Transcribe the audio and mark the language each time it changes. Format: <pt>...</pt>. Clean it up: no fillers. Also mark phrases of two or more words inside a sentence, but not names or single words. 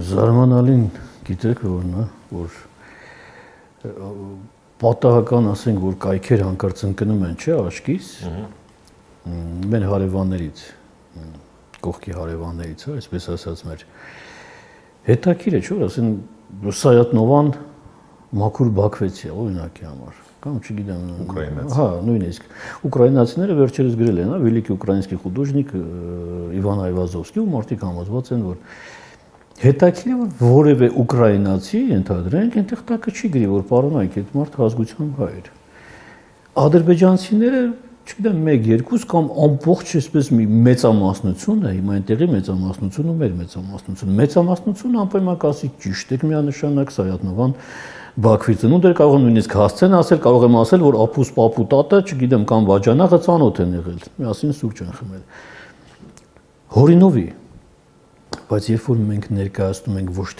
<hy>Զարմանալին գիտեք որն է, որ պատահական ասենք, որ կայքեր հանկարծ ընկնում են, չէ, աչքից, մեր հարևաններից, կողքի հարևաններից, այսպես ասած մեր հետաքրքիր է, չէ՞, ասեն Սայատնովան մաքուր Բաքվեցի, օրինակի համար, կամ չգիտեմ, հա, նույնիսկ ուկրաինացիները վերջերս գրել են,</hy> <ru>Великий украинский художник</ru> <hy>Իվան Այվազովսկի, ու մարդիկ համոզված են, որ հետաքրքիր է, որ որևէ ուկրաինացի ընդհանրենք այնտեղ տակը չի գրի, որ պարոնայք այդ մարդը ազգությամբ հայ էր։ Ադրբեջանցիները, չգիտեմ, 1-2 կամ ամբողջ այսպես մի մեծամասնություն է, հիմա այնտեղի մեծամասնությունը ու մեր մեծամասնությունը անպայման կասի ճիշտ եք միանշանակ Սայատնովան Բաքվից ծնունդ էր, կարող եմ նույնիսկ հասցեն ասել, կարող եմ ասել, որ ապուս պապու տատը, չգիտեմ, կամ վաճանախը ծանոթ են եղել, միասին սուրճ են խմել։ Հորինովի, բայց երբ որ մենք ներկայացնում ենք ոչ</hy>